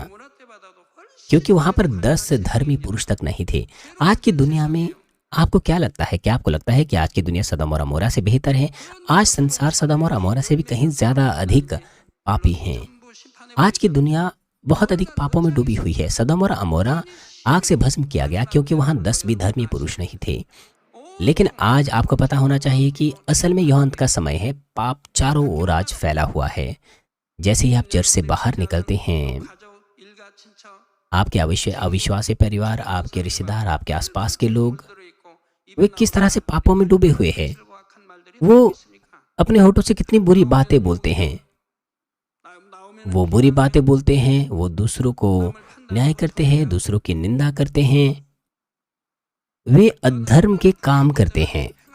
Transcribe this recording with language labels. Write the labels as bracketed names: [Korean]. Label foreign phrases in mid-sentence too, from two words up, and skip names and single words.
[Korean] 고모라 때보다도 훨씬 [Hindi] क्योंकि वहां पर 10 धर्मी पुरुष तक नहीं थे। आज की दुनिया में आपको क्या लगता है? क्या आपको लगता है कि आज की दुनिया सदोम और अमोरा से बेहतर है? आज संसार सदोम और अमोरा से भी कहीं ज्यादा अधिक पापी हैं। [Korean] 전부 심판에 [Hindi] आज की दुनिया बहुत अधिक पापों में डूबी हुई है। सदोम और अमोरा आग से भस्म किया गया क्योंकि वहां 10 भी धर्मी पुरुष नहीं थे। लेकिन आज आपको पता होना चाहिए कि असल में यह अंत का समय है। पाप चारों ओर आज फैला हुआ है। जैसे ही आप चर्च से बाहर निकलते हैं, [Korean] 가족, 일가, 친척 [Hindi] आपके अविश्वासी परिवार, आपके रिश्तेदार, आपके आसपास के लोग [Korean] 들어 있고 [Hindi] वे किस तरह से पापों में डूबे हुए हैं। वो अपने होठों से कितनी बुरी बातें बोलते हैं। वो बुरी बातें बोलते हैं, वो दूसरों को न्याय करते हैं, दूसरों की निंदा करते हैं, वे अधर्म के काम करते हैं।